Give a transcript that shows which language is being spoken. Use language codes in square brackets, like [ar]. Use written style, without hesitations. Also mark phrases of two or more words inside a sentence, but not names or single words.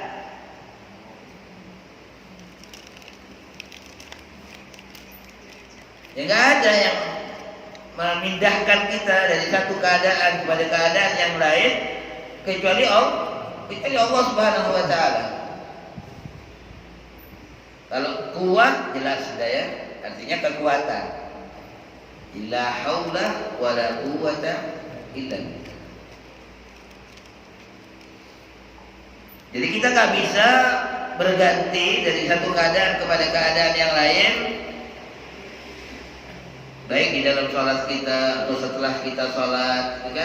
[id] Ya nggak ada yang memindahkan kita dari satu keadaan kepada keadaan yang lain kecuali Allah [ar] سبحانه وتعالى. [id] Kalau kuat jelas daya, artinya kekuatan. [ar] لا حول ولا قوة إلا بالله. [id] Jadi kita nggak bisa berganti dari satu keadaan kepada keadaan yang lain, baik di dalam sholat kita atau setelah kita sholat, kan?